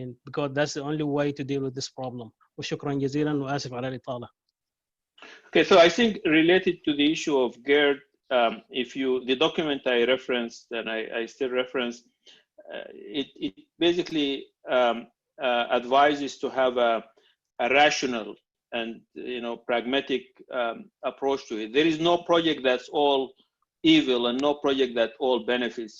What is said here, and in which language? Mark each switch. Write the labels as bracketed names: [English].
[English] Because that's the only way to deal with this problem. [Arabic] وشكرا جزيلا وآسف على الإطالة. [English] Okay, so I think related to the issue of GERD, the document I referenced and I still reference, it basically advises to have a rational pragmatic approach to it. There is no project that's all evil and no project that all benefits.